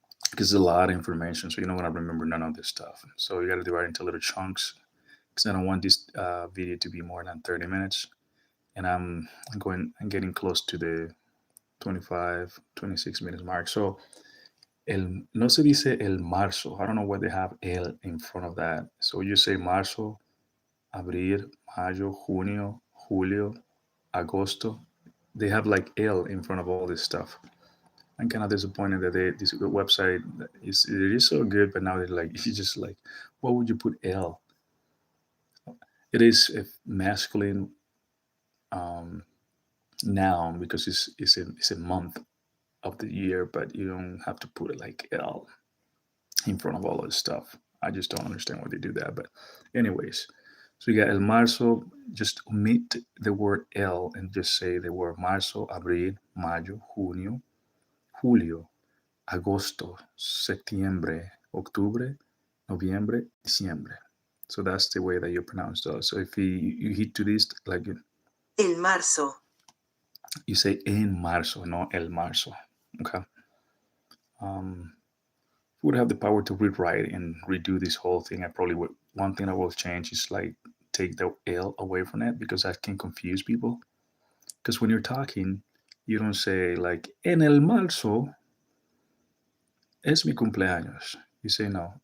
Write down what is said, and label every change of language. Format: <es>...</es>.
<en>Because there's a lot of information, so you don't want to remember none of this stuff. So you got to divide it into little chunks. Because I don't want this video to be more than 30 minutes, and I'm getting close to the 25, 26 minutes mark. So</en> <es>no se dice el marzo.</es> <en>I don't know why they have el in front of that. So you say</en> <es>marzo, abril, mayo, junio, julio, agosto.</es> <en>They have like el in front of all this stuff. I'm kind of disappointed that this website it is so good, but now they're like it's just like, what would you put L? It is a masculine noun because it's a month of the year, but you don't have to put it like L in front of all this stuff. I just don't understand why they do that. But anyways, so you got</en> <es>el marzo.</es> <en>Just omit the word</en> <es>L and just say the word marzo, abril, mayo, junio, julio, agosto, septiembre, octubre, noviembre, diciembre.</es> <en>So that's the way that you pronounce those. So if you hit to this, like</en> <es>El marzo.</es> <en>You say</en> <es>en marzo,</es> <en>not</en> <es>el marzo.</es> <en>Okay. If we would have the power to rewrite and redo this whole thing, I probably would. One thing I will change is like take the L away from it because that can confuse people. Because when you're talking, you don't say like</en> <es>en el marzo es mi cumpleaños.</es> <en>You say no.</en>